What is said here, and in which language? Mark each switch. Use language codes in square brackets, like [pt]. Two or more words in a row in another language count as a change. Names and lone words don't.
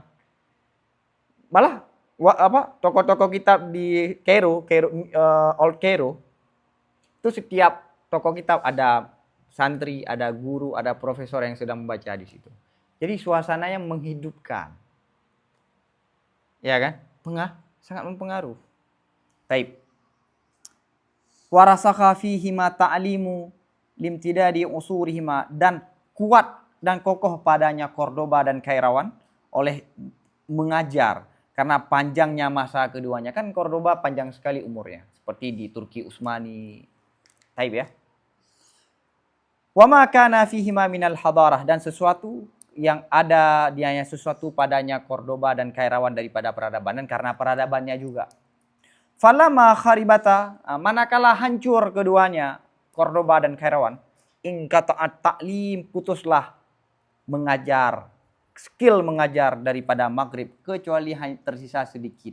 [id] Malah tokoh-tokoh kitab di Old Cairo, itu setiap tokoh kitab ada santri, ada guru, ada profesor yang sedang membaca di situ. Jadi suasananya menghidupkan. Ya kan? Sangat mempengaruhi. Taib. [ar] ورسخ فيهما التعليم لامتداد عصورهما, [id] dan kuat dan kokoh padanya Cordoba dan Kairawan oleh mengajar karena panjangnya masa keduanya. Kan Cordoba panjang sekali umurnya, seperti di Turki Utsmani. Taib ya. [ar] وما كان فيهما من الحضارة, [id] dan sesuatu yang ada dianya sesuatu padanya Cordoba dan Kairawan daripada peradaban, dan karena peradabannya juga. [ar] فلما خربتا, [id] manakala hancur keduanya Cordoba dan Kairawan, [ar] انقطع التعليم, [id] putuslah mengajar, skill mengajar daripada Maghrib, kecuali hanya tersisa sedikit.